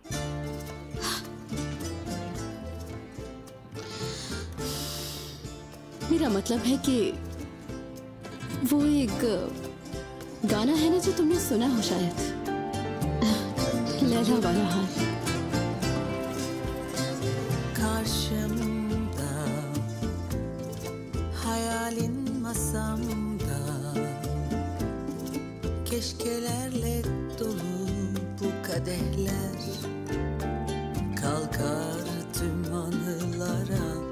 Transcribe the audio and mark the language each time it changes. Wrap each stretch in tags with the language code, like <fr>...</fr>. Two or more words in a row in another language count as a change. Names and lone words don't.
<ur>میرا مطلب ہے کہ وہ ایک گانا ہے نا جو تم نے سنا ہو شاید، لیلیٰ والا حال.</ur> <tr>Karşımda hayalin masamda, keşkelerle dolu bu kadehler, kalkar tüm anılara.</tr>